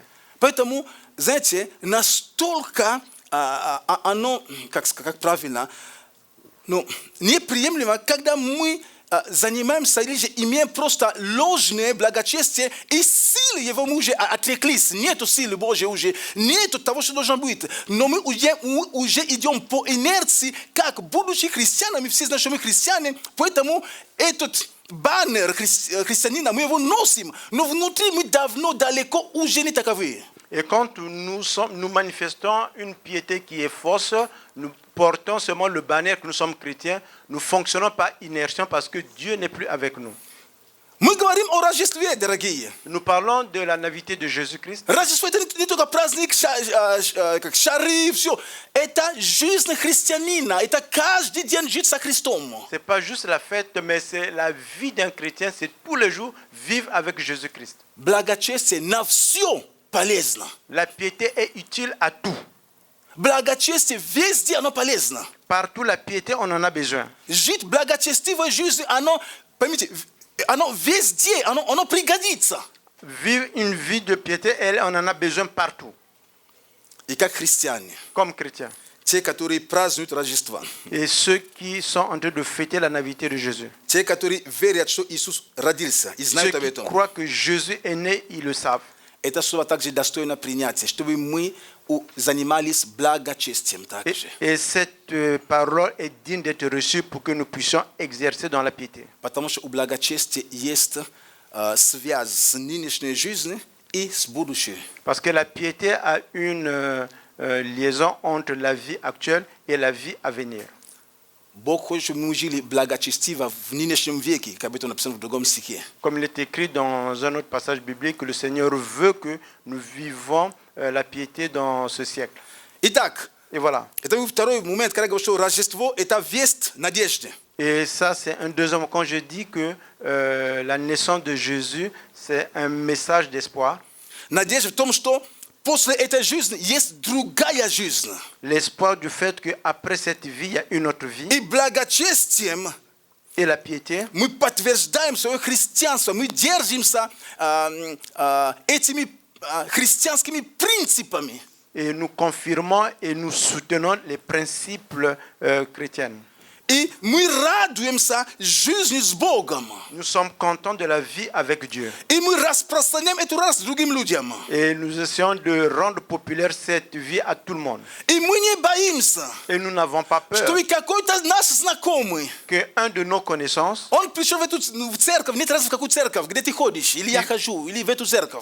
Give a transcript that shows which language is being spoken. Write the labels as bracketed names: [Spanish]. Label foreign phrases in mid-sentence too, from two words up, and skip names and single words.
[Russian] Поэтому, знаете, настолько оно, как правильно, ну, неприемлемо, когда мы занимаемся или имеем просто ложное благочестие, и силы его мы уже отреклись. Нету силы Божьей уже, нету того, что должно быть. Но мы уже идем по инерции, как будучи христианами, все знают, что мы христиане, поэтому этот баннер христианина, мы его носим, но внутри мы давно, далеко уже не таковые. [French] Et quand nous manifestons une piété qui est fausse, nous portons seulement le banner que nous sommes chrétiens, nous fonctionnons par inertie parce que Dieu n'est plus avec nous. [Russian] Мы говорим о Рождестве, дорогие. [French] Nous parlons de la nativité de Jésus-Christ. [Russian] Рождество это не только праздник, как шары, все. Это жизнь христианина. Это каждый день жить со Христом. [French] Ce n'est pas juste la fête, mais c'est la vie d'un chrétien, c'est tous les jours vivre avec Jésus-Christ. [Russian] Благочестие на все полезно. [French] La piété est utile à tout. [Russian] Благочестие везде оно полезно. [French] Partout la piété, on en a besoin. [Russian] Жить благочестивой жизнью, оно, поймите, оно везде, оно пригодится. [French] Vivre une vie de piété, on en a besoin partout, [Russian] И как христиане, [French] comme chrétiens. [Russian] те, которые празднуют Рождество, [French] Et ceux qui sont en train de fêter la nativité de Jésus. [Russian] те, которые верят, что Иисус родился и [French] Ceux [Russian] знают об [French] qui [Russian] этом, [French] croient que Jésus est né, ils le savent. [Russian] это слово также достойно принятия, чтобы мы занимались благочестием также. [French] Et cette parole est digne d'être reçue pour que nous puissions exercer dans la piété. [Russian] Потому что у благочестия есть связь с нынешней жизнью и с будущей. [French] Parce que la piété a une liaison entre la vie actuelle et la vie à venir. [Russian] Бог хочет, чтобы мы жили благочестиво в нынешнем веке, как это написано в другом стихе. [French] Comme il est écrit dans un autre passage biblique, que le Seigneur veut que nous vivons la piété dans ce siècle. [Russian] Итак, [French] Et voilà. [Russian] это второй момент, когда я говорю, что Рождество – это весть надежды. [French] Et ça, c'est un deuxième. Quand je dis que la naissance de Jésus, c'est un message d'espoir. [Russian] Надежда в том, что после этой жизни есть другая жизнь. [French] L'espoir du fait qu'après cette vie, il y a une autre vie. [Russian] И благочестием [French] Et la piété, [Russian] мы подтверждаем свое христианство, мы держимся этими христианскими принципами. [French] et nous confirmons et nous soutenons les principes chrétiens. [Russian] И мы радуемся жизни с Богом. [French] Nous sommes contents de la vie avec Dieu. [Russian] И мы распространяем эту радость другим людям. [French] Et nous essayons de rendre populaire cette vie à tout le monde. [Russian] И мы не боимся, [French] Et nous n'avons pas peur [Russian] что и какой-то наш знакомый, [French] qu'un de nos connaissances [Russian] он пришел в эту церковь, нет разницы в какую церковь, где ты ходишь, или я хожу, или в эту церковь.